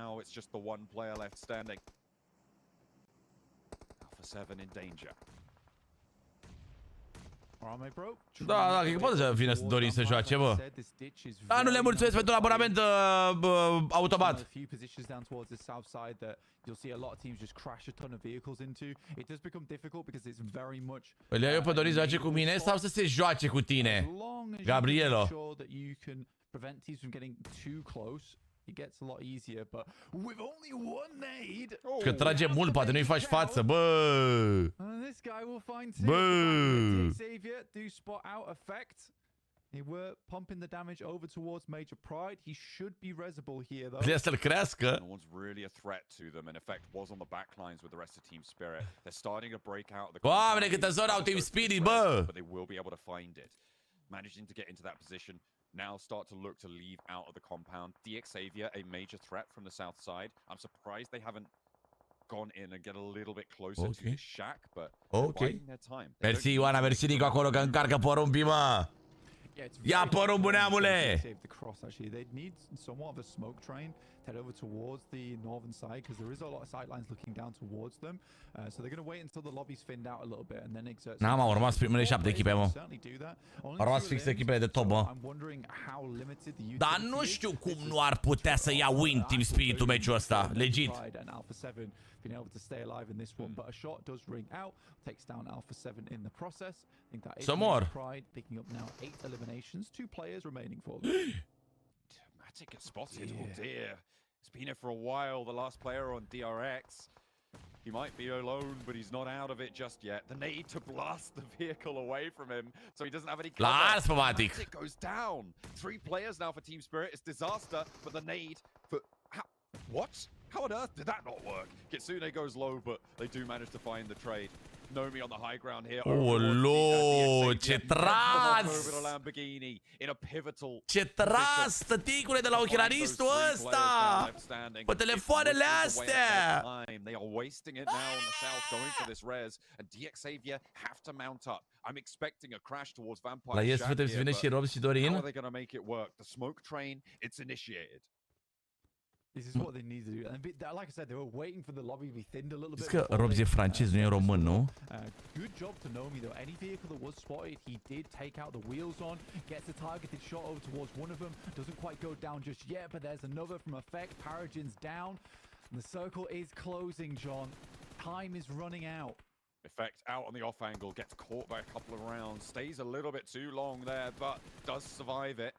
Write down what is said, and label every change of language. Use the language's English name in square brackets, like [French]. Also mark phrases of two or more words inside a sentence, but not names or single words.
[Romanian] Da, cred că poate să vină Dorin să joace, bă. Da, nu le mulțumesc pentru un abonament automat. Îl iau eu pe Dorin să joace cu mine sau să se joace cu tine? Gabrielo. [English] It gets a lot easier, but with only one nade. [Romanian] Că trage mult, poate nu-i faci față, bă. [English] This guy will find two. Xavier do spot out effect. They were pumping the damage over towards Major Pride. He should be resable here, though. [Romanian] Vrea să-l crească. [English] No one's really a threat to them. In effect, was on the back lines with the rest of Team Spirit. They're starting to break out the. [Romanian] Doamne, câtă zonă au Team Spirit, bă. [English] But they will be able to find it. Managing to get into that position. Now start to look to leave out of the compound. DX Xavier, a major threat from the south side. I'm surprised they haven't gone in and get a little bit closer to the shack, but biding their time. [Romanian] Mersi, Ioana, mersi Nico acolo că încarcă porumbii, mă. Ia porumbul, neamule! [English] They need somewhat of a smoke train to head over towards the northern side, because there is a lot of sidelines looking down towards them. So they're going to wait until the lobby's thinned out a little bit and then exert. [Romanian] N-am, au rămas primele 7 echipe, mă. Au rămas fix echipele de top, mă. Dar nu știu cum nu ar putea să ia win Team Spirit-ul meciul ăsta, legit. [English] Being able to stay alive in this one, but a shot does ring out, takes down Alpha 7 in the process. I think that is Pride picking up now 8 eliminations, 2 players remaining for them. Matic gets spotted. Yeah. Oh dear, it's been here for a while. The last player on DRX. He might be alone, but he's not out of it just yet. The nade to blast the vehicle away from him, so he doesn't have any cover. Matic goes down. 3 players now for Team Spirit. It's disaster, but the nade for what? How on earth did that not work? Kitsune goes low, but they do manage to find the trade. Nomi on the high ground here. [Romanian] Oh, lo, ce tras! Ce tras, tăticule, de la ochelaristul ăsta! Pe telefoanele astea! [English] They are wasting it now on the south, going for this res, and DX Xavier have to mount up. I'm expecting a crash towards Vampire. [Romanian] La ESF trebuie să vină și Rob și Dorin. [English] How are they going to make it work? The smoke train, it's initiated. This is what they need to do. And like I said, they were waiting for the lobby to be thinned a little bit. [Romanian] Că Rob e francez, nu e român, nu? [English] Good job to Nomi though. Any vehicle that was spotted, he did take out the wheels on, gets a targeted shot over towards one of them. Doesn't quite go down just yet, but there's another from effect. Paragin's down. The circle is closing, John. Time is running out. Effect out on the off angle, gets caught by a couple of rounds, stays a little bit too long there, but does survive it.